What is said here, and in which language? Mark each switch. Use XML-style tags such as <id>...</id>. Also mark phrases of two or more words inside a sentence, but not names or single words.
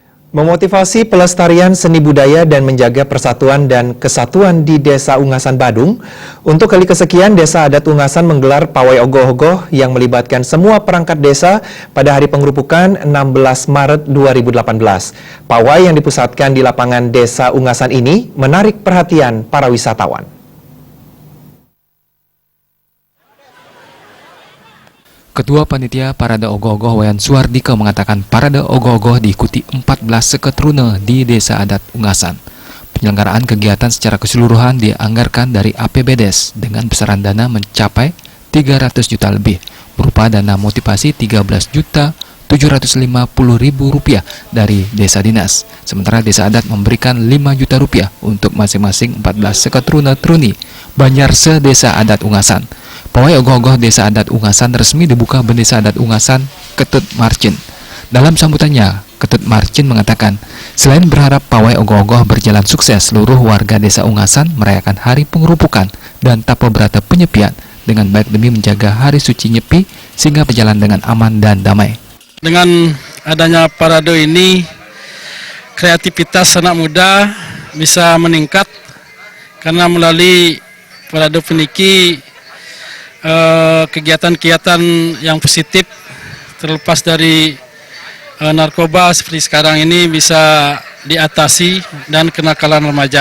<id>Memotivasi pelestarian seni budaya dan menjaga persatuan dan kesatuan di Desa Ungasan Badung, untuk kali kesekian Desa Adat Ungasan menggelar pawai ogoh-ogoh yang melibatkan semua perangkat desa pada hari pengerupukan 16 Maret 2018. Pawai yang dipusatkan di lapangan Desa Ungasan ini menarik perhatian para wisatawan. Ketua Panitia Parade Ogoh-Ogoh Wayan Suardika mengatakan parade ogoh-ogoh diikuti 14 seketrune di Desa Adat Ungasan. Penyelenggaraan kegiatan secara keseluruhan dianggarkan dari APBDes dengan besaran dana mencapai 300 juta lebih, berupa dana motivasi 13.750.000 rupiah dari Desa Dinas. Sementara Desa Adat memberikan 5 juta rupiah untuk masing-masing 14 seketrune-truni Banjar se-Desa Adat Ungasan. Pawai ogoh-ogoh Desa Adat Ungasan resmi dibuka Bendesa Adat Ungasan, Ketut Marcin. Dalam sambutannya, Ketut Marcin mengatakan, selain berharap pawai ogoh-ogoh berjalan sukses, seluruh warga Desa Ungasan merayakan hari pengerupukan dan Tapa Brata penyepian dengan baik demi menjaga hari suci Nyepi sehingga berjalan dengan aman dan damai. Dengan adanya parade ini, kreativitas anak muda bisa meningkat karena melalui parade peniki kegiatan-kegiatan yang positif terlepas dari narkoba seperti sekarang ini bisa diatasi dan kenakalan remaja.</id>